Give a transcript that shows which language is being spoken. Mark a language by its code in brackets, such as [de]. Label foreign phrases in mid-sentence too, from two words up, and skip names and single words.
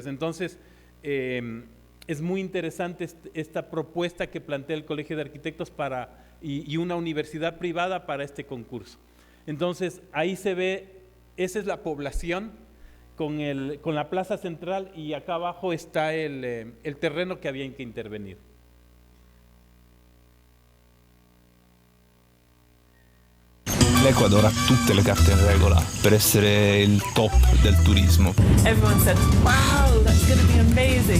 [es] Entonces, es muy interesante esta propuesta que plantea el Colegio de Arquitectos y una universidad privada para este concurso. Entonces, ahí se ve, esa es la población con la plaza central, y acá abajo está el terreno que había que intervenir. [it] L'Ecuador ha tutte le carte in regola per essere il top del turismo. [en] Everyone said, wow, that's going to be amazing.